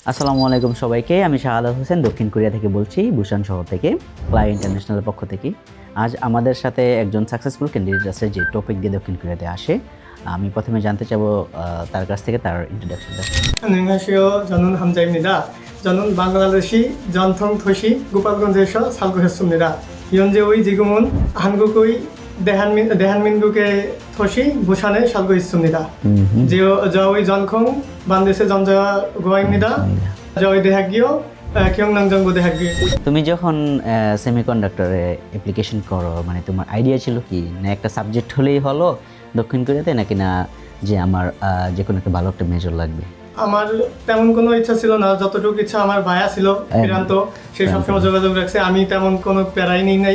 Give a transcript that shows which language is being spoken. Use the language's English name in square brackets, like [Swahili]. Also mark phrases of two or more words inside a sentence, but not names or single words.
[Arabic] السلام عليكم [Bangla] সবাইকে। আমি শাহাদাত হোসেন দক্ষিণ কোরিয়া থেকে বলছি, বুসান শহর থেকে, ফ্লাই ইন্টারন্যাশনালের পক্ষ থেকে। আজ আমাদের সাথে একজন [English] successful candidate [Bangla] আছে যে টপিক দিয়ে দক্ষিণ কোরিয়াতে আসে। আমি প্রথমে জানতে চাবো তার কাছ থেকে তার ইন্ট্রোডাকশনটা। [Korean] 안녕하세요. 저는 함자입니다. 저는 방글라데시 전통 도시 고팔건주에서 살고 있습니다. 현재의 지금은 한국의 대한민국의 도시 부산에 살고 있습니다. 저의 전공 반드시 전자고입니다. 저의 대학교 경남정보대학교. [Bangla] তুমি যখন সেমিকন্ডাক্টরে অ্যাপ্লিকেশন করো, মানে তোমার আইডিয়া ছিল কি না একটা সাবজেক্ট হলেই হলো দক্ষিণ কোরিয়াতে, নাকি না যে আমার যে কোনো একটা ভালো একটা মেজর লাগবে? আমার তেমন কোনো ইচ্ছা ছিল না, যতটুকু ইচ্ছা আমার ভাইয়া ছিল প্রান্ত, সে সবসময় যোগাযোগ রাখছে, আমি তেমন কোনো প্যারাই নিই নাই।